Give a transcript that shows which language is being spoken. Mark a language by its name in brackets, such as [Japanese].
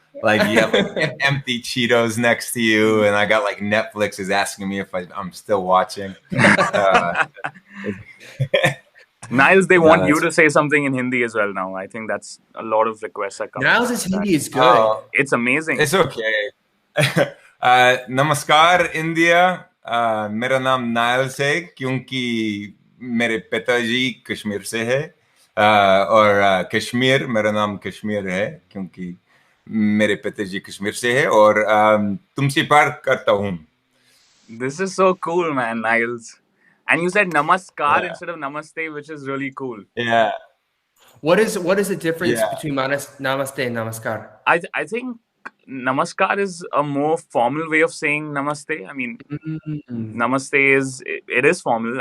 [English] Like you have like, empty Cheetos next to you, and I got like Netflix is asking me if I'm still watching. Niles, they No, want you that's to say something in Hindi as well now. I think that's a lot of requests are coming. Niles' Hindi is good. It's amazing. it's okay. [Hindi] नमस्कार India मेरा नाम Niles है क्योंकि मेरे पिताजी कश्मीर से है और कश्मीर मेरा नाम कश्मीर है क्योंकि मेरे पिताजी कश्मीर से है और तुमसे प्यार करता हूँ. [English] This is so cool, man, Niles. And you said namaskar Yeah. instead of namaste, which is really cool. Yeah. What is the difference Yeah. between namaste and namaskar? I think namaskar is a more formal way of saying namaste. I mean, namaste is formal.